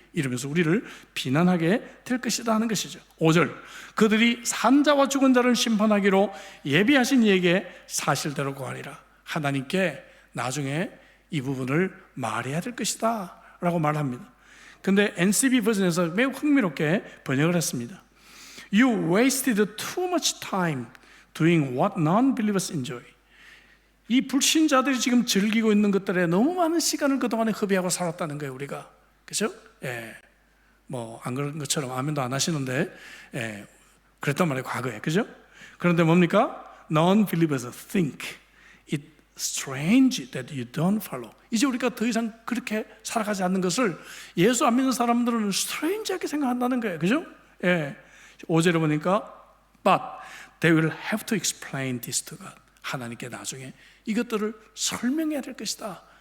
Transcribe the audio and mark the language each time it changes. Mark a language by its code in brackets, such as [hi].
[ko] 이러면서 우리를 비난하게 될 것이다 하는 것이죠. 5절, 그들이 산 자와 죽은 자를 심판하기로 예비하신 이에게 사실대로 구하리라. 하나님께 나중에 이 부분을 말해야 될 것이다 라고 말합니다. 근데 NCB 버전에서 매우 흥미롭게 번역을 했습니다. [en] You wasted too much time doing what non-believers enjoy. [ko] 이 불신자들이 지금 즐기고 있는 것들에 너무 많은 시간을 그동안에 허비하고 살았다는 거예요, 우리가. 그죠? 예. 뭐, 안 그런 것처럼 아멘도 안 하시는데, 예. 그랬단 말이에요, 과거에. 그죠? 그런데 뭡니까? [en] Non-believers think it strange that you don't follow. [ko] 이제 우리가 더 이상 그렇게 살아가지 않는 것을 예수 안 믿는 사람들은 strange하게 생각한다는 거예요. 그죠? 예. 5절에 보니까 [en] But they will have to explain this to God. [ko] 하나님께 나중에 이것들을 설명해야 될 것이다.